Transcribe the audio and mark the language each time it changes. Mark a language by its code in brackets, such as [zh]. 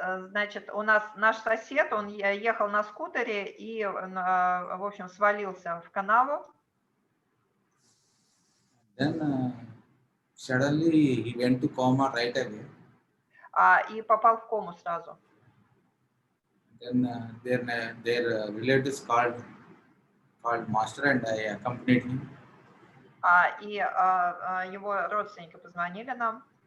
[ru] Значит, у нас наш сосед, он ехал на скутере и, в общем, свалился в канаву. [en] Then suddenly he went to coma right away. [ru] И попал в кому сразу. [en] Then their relatives called master, and I accompanied him. [ru] И его родственники позвонили нам.